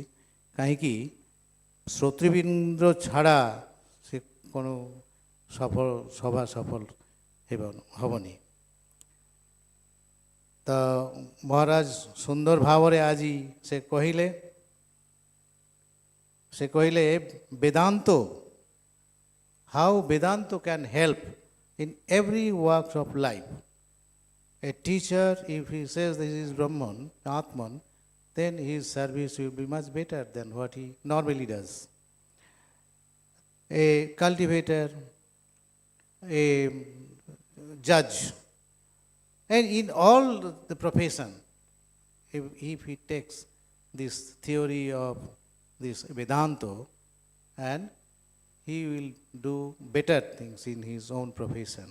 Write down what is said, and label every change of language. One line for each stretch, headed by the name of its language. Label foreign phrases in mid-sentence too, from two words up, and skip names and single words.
Odia: କାହିଁକି ଶ୍ରୋତୃବୃନ୍ଦ ଛଡ଼ା ସେ କ'ଣ ସଭା ସଫଳ ହେବନି। ତ ମହାରାଜ ସୁନ୍ଦର ଭାବରେ ଆଜି ସେ କହିଲେ ବେଦାନ୍ତ,
English: how Vedanta can help in every walk of life. A teacher, if he says this is Brahman, Atman, then his service will be much better than what he normally does. A cultivator, a judge, and in all the profession, if he takes this theory of this Vedanta, and he will do better things in his own profession.